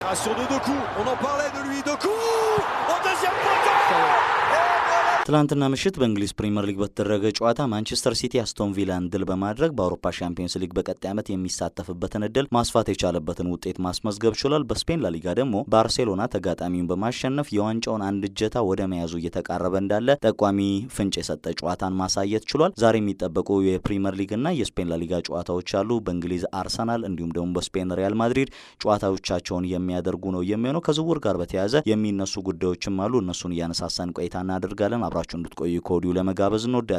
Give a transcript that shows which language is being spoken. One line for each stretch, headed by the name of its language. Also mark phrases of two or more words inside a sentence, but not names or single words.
French: Sur de Doku, on en parlait de lui, Doku au deuxième poteau.
Amharic: ትላንትና ምሽት በእንግሊዝ ፕሪሚየር ሊግ በተደረገ ጨዋታ ማንቸስተር ሲቲ አስቶን ቪላን ድል በማድረግ በአውሮፓ ሻምፒዮንስ ሊግ በቀጣይ ዓመት የሚሳተፍበትን እድል ማስፋት የቻለበትን ውጤት ማስመዝገብ ችሏል። በስፔን ላሊጋ ደግሞ ባርሴሎና ተጋጣሚውን በማሸነፍ የዋንጫውን አንድ እጀታ ወደ መያዙ እየተቃረበ እንዳለ ጠቋሚ ፍንጭ የሰጠ ጨዋታን ማሳየት ችሏል። ዛሬ የሚጠበቁ የፕሪሚየር ሊግና የስፔን ላሊጋ ጨዋታዎች አሉ። በእንግሊዝ አርሰናል እንዲሁም ደግሞ በስፔን ሪያል ማድሪድ ጨዋታዎቻቸውን የሚያደርጉ ነው የሚሆነው። ከዝውውር ጋር በተያያዘ የሚነሱ ጉዳዮችም አሉ። እነሱን እያነሳሳን ቆይታ እናደርጋለን። አብራችሁ እንድትቆዩ ከወዲሁ ለመጋበዝ እንወዳለን።